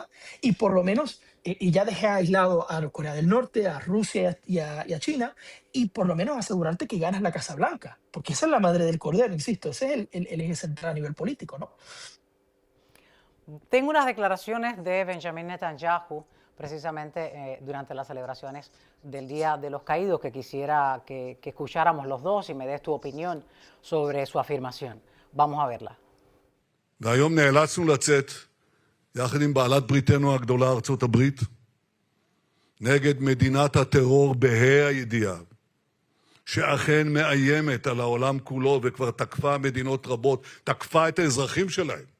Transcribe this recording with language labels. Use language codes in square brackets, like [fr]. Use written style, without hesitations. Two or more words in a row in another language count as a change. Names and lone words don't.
[es] Y por lo menos, y ya dejé aislado a Corea del Norte, a Rusia y a China, y por lo menos asegurarte que ganas la Casa Blanca, porque esa es la madre del cordero, insisto, ese es el eje central a nivel político, ¿no? Tengo unas declaraciones de Benjamin Netanyahu, precisamente durante las celebraciones del Día de los Caídos, que quisiera que escucháramos los dos y me des tu opinión sobre su afirmación. Vamos a verla. [he] והיום נאלצנו לצאת, יחד עם בעלת בריתנו הגדולה, ארצות הברית, נגד מדינת הטרור בה"א הידיעה, שאכן מאיימת על העולם כולו וכבר תקפה מדינות רבות, תקפה את האזרחים שלהם,